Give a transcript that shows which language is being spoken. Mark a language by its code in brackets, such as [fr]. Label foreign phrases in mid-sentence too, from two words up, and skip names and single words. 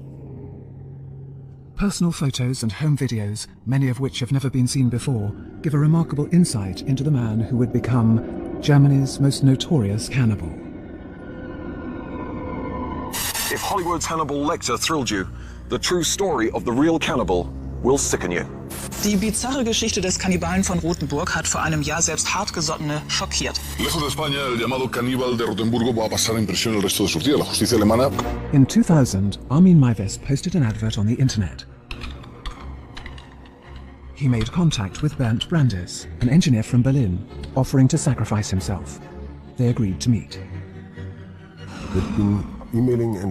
[en] Personal photos and home videos, many of which have never been seen before, give a remarkable insight into the man who would become Germany's most notorious cannibal. If Hollywood's Hannibal Lecter thrilled you, the true story of the real cannibal will sicken you. [de] Die bizarre Geschichte des Kannibalen von Rothenburg hat vor einem Jahr selbst Hartgesottene schockiert. [es] Lejos de España, el llamado Cannibal de Rotemburgo va a pasar en prisión el resto de sus días. La justicia alemana... [en] In 2000, Armin Maives posted an advert on the internet. He made contact with Bernd Brandes, an engineer from Berlin, offering to sacrifice himself. They agreed to meet. They'd been emailing and...